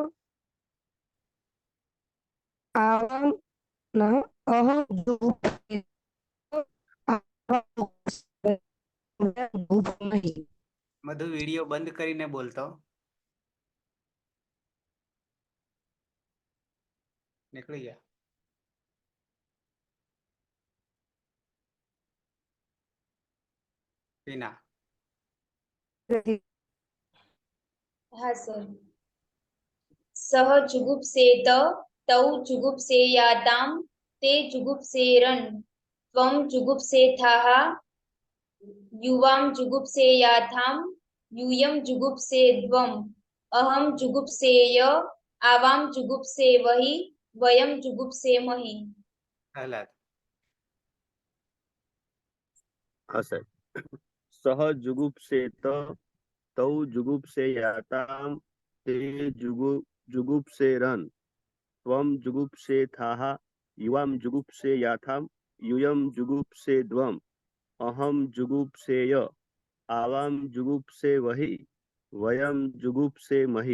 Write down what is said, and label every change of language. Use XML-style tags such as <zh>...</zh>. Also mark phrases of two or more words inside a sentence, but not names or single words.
<sa>आवाम न अहम जुगुप्सेमहि।</sa> <gu>મધુ વીડિયો બંધ કરીને બોલતો નીકળી ગયા। टीना</gu> <hi>हाँ सर।</hi> <sa>सह जुगुप्सेत तौ जुगुप्सेयातां ते जुगुप्सेरन् त्वं जुगुप्सेथाः युवां जुगुप्सेयाथां यूयं जुगुप्सेद्वम् अहं जुगुप्सेय आवां जुगुप्सेवहि वयं जुगुप्सेमहि। प्रहलाद</sa> <gu>હા સાહેબ.</gu> <sa>सह जुगुप्सेत तौ जुगुप्सेयाताम् ते जुगुप्सेरन् त्वम् जुगुप्सेथाः युवाम् जुगुप्सेयाथाम् यूयम् जुगुप्सेध्वम् अहम् जुगुप्सेय आवाम् जुगुप्सेवहि वयम् जुगुप्सेमहि.</sa>